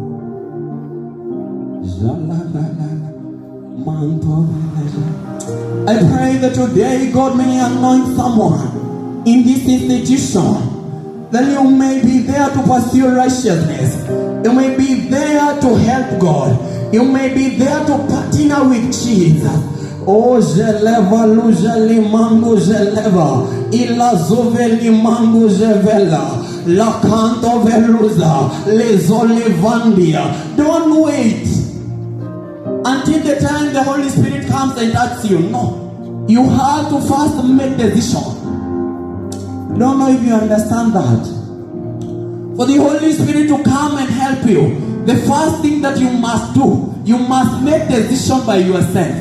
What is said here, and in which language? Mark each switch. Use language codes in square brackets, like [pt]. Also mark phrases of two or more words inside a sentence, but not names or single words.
[en] I pray that today God may anoint someone in this institution, that you may be there to pursue righteousness. You may be there to help God. You may be there to partner with Jesus. Oh, Jeleva, Lujali, Mango, Jeleva, Ila Zoveli, Mango, Jevela, La Canto Veluza, Lezolevandia. Don't wait until the time the Holy Spirit comes and touches you. No. You have to first make decision. Don't know if you understand that. For the Holy Spirit to come and help you, the first thing that you must do, you must make decision by yourself.